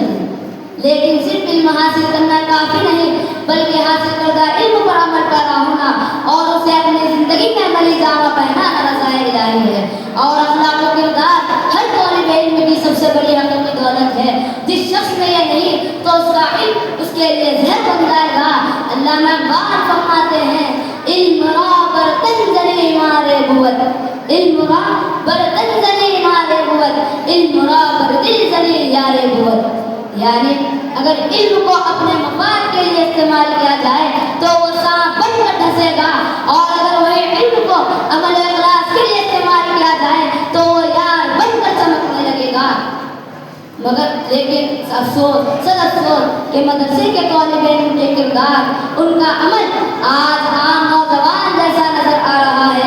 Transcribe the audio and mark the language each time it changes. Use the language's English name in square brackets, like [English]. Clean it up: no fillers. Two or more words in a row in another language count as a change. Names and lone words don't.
[Urdu] لیکن صرف علم حاصل کرنا کافی نہیں، بلکہ حاصل کردہ علم پر عمل پیرا ہونا اور اسے اپنی زندگی میں عملی جامہ پہنانا رضائے الہی ہے۔ اور اخلاق و کردار ہر طالب علم کی سب سے بڑی حقیقی دولت ہے۔ جس شخص میں یہ نہیں تو اس کا علم اس کے لیے زہر بن جائے گا۔ علامہ اقبال فرماتے ہیں: [Persian] علم را برتن زنی مارے بود، علم را برتن زنی مارے بود، علم را بردل زنی یارے بود۔ [Urdu] یعنی اگر علم کو اپنے مفاد کے لیے استعمال کیا جائے تو وہ سانپ بن کر ڈھسے گا، اور اگر وہی علم کو عمل و اخلاص کے لیے استعمال کیا جائے تو وہ یار بن کر چمکنے لگے گا۔ لیکن افسوس، سد افسوس کہ مدرسے کے طالب علم کے کردار، ان کا عمل آج عام نوجوان جیسا نظر آ رہا ہے۔